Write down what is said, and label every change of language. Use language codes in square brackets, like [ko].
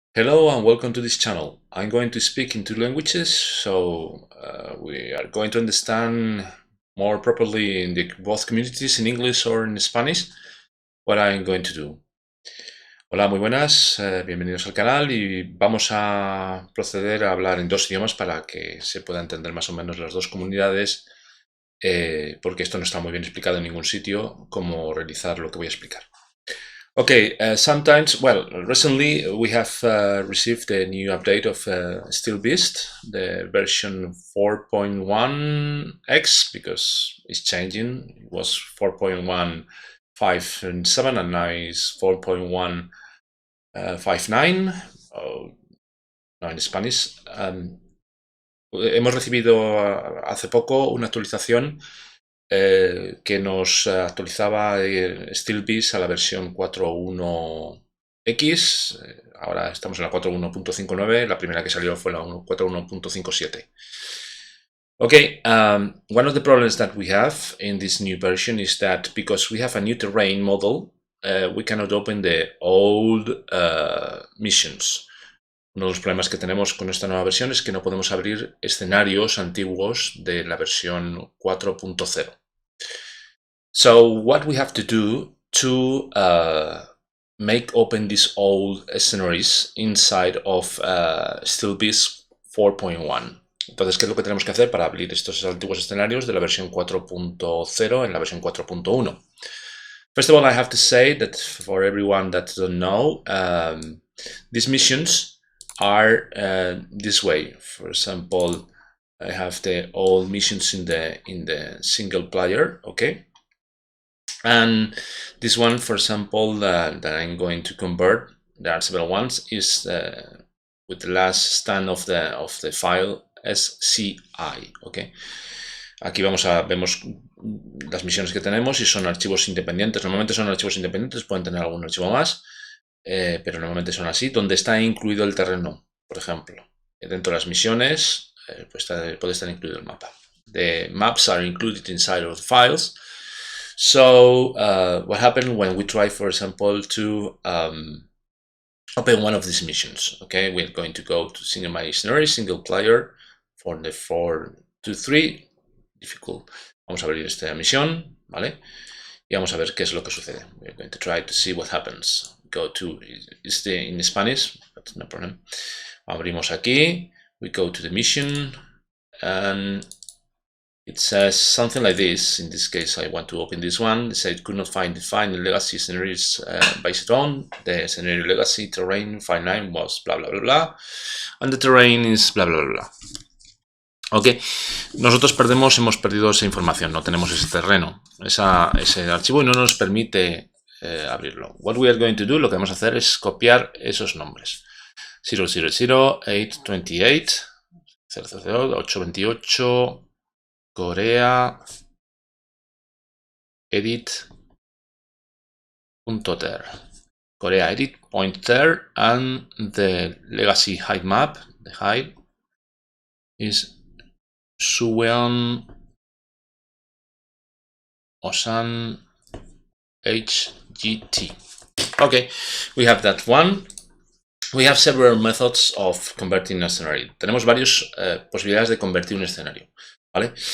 [en] Hello and welcome to this channel. I'm going to speak in two languages, so we are going to understand more properly in both communities, in English or in Spanish, what I'm going to do. [es] Hola, muy buenas, bienvenidos al canal y vamos a proceder a hablar en dos idiomas para que se pueda entender más o menos las dos comunidades, porque esto no está muy bien explicado en ningún sitio, cómo realizar lo que voy a explicar. [en] Okay, recently we have received a new update of SteelBeast, the version 4.1x, because it's changing. It was 4.157 and now it's 4.159, no en Spanish. [es] Hemos recibido hace poco una actualización que nos actualizaba SteelBeasts a la versión 4.1x. Ahora estamos en la 4.1.59. La primera que salió fue la 4.1.57. [en] Okay, one of the problems that we have in this new version is that because we have a new terrain model, we cannot open the old missions. [es] Uno de los problemas que tenemos con esta nueva versión es que no podemos abrir escenarios antiguos de la versión 4.0. [en] So what we have to do to make open these old scenarios inside of SteelBeasts 4.1. [es] Entonces, ¿qué es lo que tenemos que hacer para abrir estos antiguos escenarios de la versión 4.0 en la versión 4.1? [en] First of all, I have to say that for everyone that don't know, these missions are this way. For example, I have the old missions in the single player, okay? And this one, for example, that I'm going to convert, there are several ones, is with the last stand of the file SCI, okay? [es] Aquí vemos las misiones que tenemos y son archivos independientes. Normalmente son archivos independientes, pueden tener algún archivo más, pero normalmente son así, donde está incluido el terreno, por ejemplo. Dentro de las misiones pues puede estar incluido el mapa. [en] The maps are included inside of the files. So what happened when we try, for example, to open one of these missions? Okay, we're going to go to single scenario, single player for the 4 to 3 difficult. [es] Vamos a abrir esta misión, ¿vale? Y vamos a ver qué es lo que sucede. [en] We're going to try to see what happens. Go to, it's in Spanish, but no problem. [es] Abrimos aquí, [en] we go to the mission, and it says something like this. In this case, I want to open this one. It says could not find the legacy scenarios based on the scenario legacy terrain file name was blah blah blah blah, and the terrain is blah blah blah blah. [es] Ok, nosotros hemos perdido esa información, no tenemos ese terreno, ese archivo y no nos permite abrirlo. [en] What we are going to do, [es] lo que vamos a hacer es copiar esos nombres. 000, 828, 000, 828, Corea, edit.ter. [en] Korea edit.ter, and the legacy hide map, the hide, is Suwon Osan HGT. Okay, we have that one. We have several methods of converting a scenario. [es] Tenemos varias posibilidades de convertir un escenario, ¿vale?